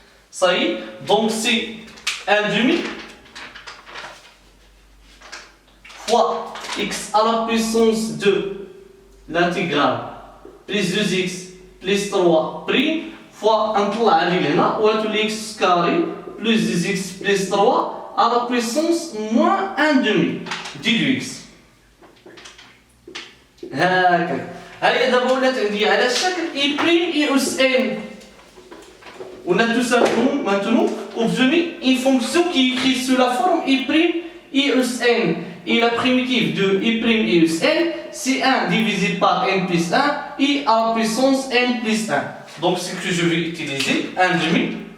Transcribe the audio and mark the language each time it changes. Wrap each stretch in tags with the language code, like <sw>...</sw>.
<fr>Ça y est, donc c'est 1 demi fois x à la puissance 2 l'intégrale plus 2x plus 3 prime fois</fr> <ar>نطلع لي لهنا وتولي</ar> <fr>x carré plus 2x plus 3 à la puissance moins 1 demi دي x.</fr> <ar>هكذا هيا دابا ولات عندي على الشكل i prime i us n.</ar> <fr>On a tout simplement maintenant obtenu une fonction qui est écrite sous la forme i prime i us n. Et la primitive de i prime i us n, c'est 1 divisé par n plus 1 i à la puissance n plus 1. Donc ce que je vais utiliser, 1 demi.</fr>